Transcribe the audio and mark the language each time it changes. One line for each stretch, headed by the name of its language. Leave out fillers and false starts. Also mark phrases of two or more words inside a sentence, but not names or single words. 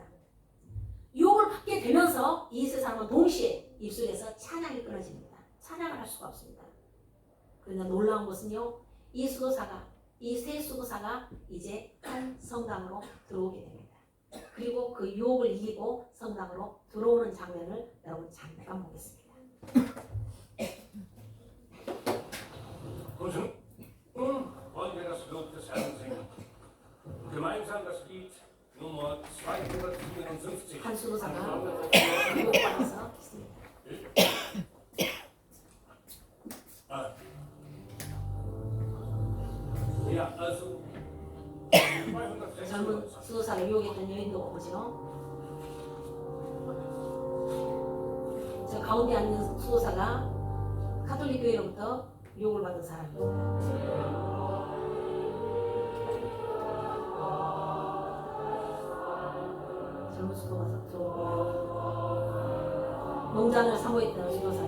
Korean: 유혹을 받게 되면서 이 세 사람은 동시에 입술에서 찬양이 끊어집니다. 찬양을 할 수가 없습니다. 그러나 놀라운 것은요, 이 세 수도사가 이제 한 성당으로 들어오게 됩니다. 그리고 그 유혹을 이기고 성당으로 들어오는 장면을 여러분 잠깐 보겠습니다.
German: Guten. Wollen wir das Lob des Herrn singen? Gemeinsam das Lied Nummer 254.
Korean: 한 수도사가 유혹받아서 있습니다.
German: Ja, also
Korean: 젊은 256. 수도사를 유혹했던 여인도 보죠. 저 가운데 앉는 수도사가 카톨릭 교회로부터 유혹을 받은 사람입니다. 젊은 수도사, 농장을 사모했던 수도사죠.